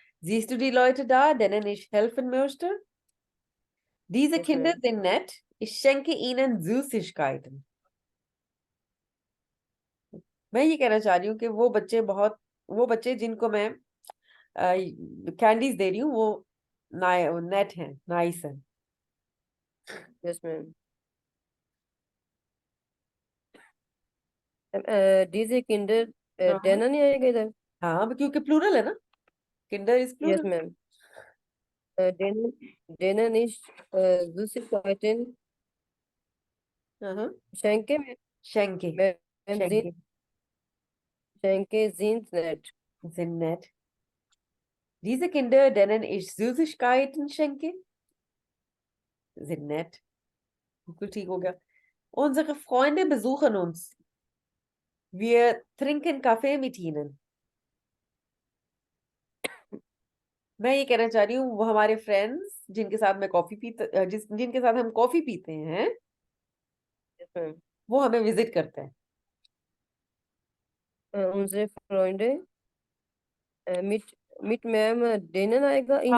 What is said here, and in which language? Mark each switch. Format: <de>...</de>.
<de>Siehst du die Leute da, denen ich helfen möchte? Diese</de> <en>Yes,</en> <de>Kinder</de> <en>ma'am.</en> <de>sind nett. Ich schenke ihnen Süßigkeiten.</de> <hi>मैं ये कहना चाह रही हूँ कि वो बच्चे जिनको मैं कैंडीज दे रही हूँ, वो नेट हैं, नाइस हैं.</hi> <en>Yes, ma'am.</en> <de>Diese Kinder,</de> <hi>हाँ,</hi> <de>denen</de> <hi>नहीं आएगा इधर? हाँ, क्योंकि प्लूरल है ना.</hi> <de>किंडर इज</de> <en>Yes,</en> <hi>plural.</hi> <en>ma'am.</en> <de>Denen ist Süßigkeiten.</de> <hi>हाँ,</hi> <de>Schenke, Schenke.</de> <en>ma'am,</en> <de>Schenke Schenke sind nett. sind nett. Diese Kinder, denen ich Süßigkeiten schenke, sind nett.</de> <hi>बिल्कुल ठीक हो गया.</hi> <de>Unsere Freunde besuchen uns. Wir trinken Kaffee mit ihnen.</de> <hi>मैं ये कहना चाह रही हूँ, वो हमारे फ्रेंड्स जिनके साथ मैं जिनके साथ हम कॉफी पीते हैं,</hi> <en>Yes, ma'am.</en> <hi>वो हमें विजिट करते हैं.</hi> <de>Unsere Freunde, mit, ma'am, denen</de> <hi>आएगा,</hi> <de>ihnen</de>